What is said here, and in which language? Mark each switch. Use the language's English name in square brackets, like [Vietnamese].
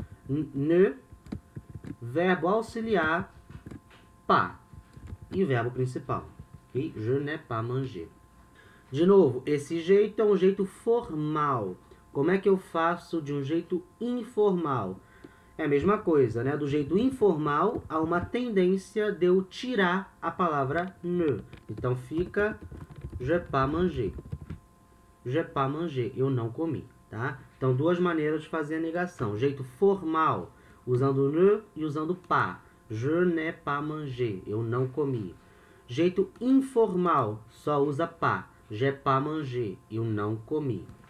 [Portuguese] Ne, verbo auxiliar, pas. E o verbo principal. Okay? [French] Je n'ai pas mangé. [Portuguese] De novo, esse jeito é um jeito formal. Como é que eu faço de um jeito informal? É a mesma coisa, né? Do jeito informal, há uma tendência de eu tirar a palavra ne. Então fica [French] j'ai pas mangé. J'ai pas mangé. [Portuguese] Eu não comi, tá? Então, duas maneiras de fazer a negação. Jeito formal, usando ne e usando pas. [French] Je n'ai pas mangé. [Portuguese] Eu não comi. Jeito informal, só usa pas. [French] J'ai pas mangé. [Portuguese] Eu não comi.